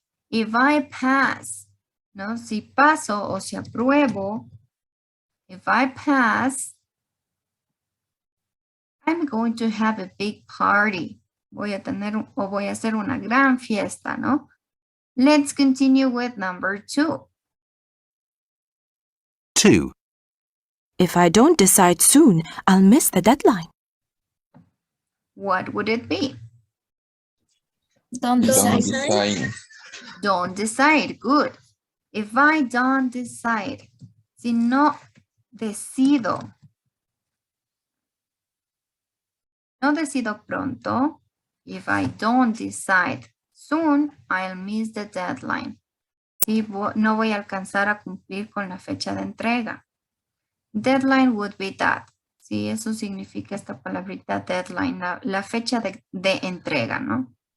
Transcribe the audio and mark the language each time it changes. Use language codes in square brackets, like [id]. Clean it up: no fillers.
[en] If I pass, [es] no, si paso o si apruebo, [en] if I pass, I'm going to have a big party. [es] Voy a hacer una gran fiesta, ¿no? [en] Let's continue with number 2. 2. If I don't decide soon, I'll miss the deadline. What would it be? Don't decide. Don't decide. Good. If I don't decide, [es] si no decido pronto, [en] if I don't decide soon, I'll miss the deadline. [es] Si no voy a alcanzar a cumplir con la fecha de entrega. [en] Deadline would be that. [es] Sí, eso significa esta palabrita deadline, la fecha de entrega, ¿no?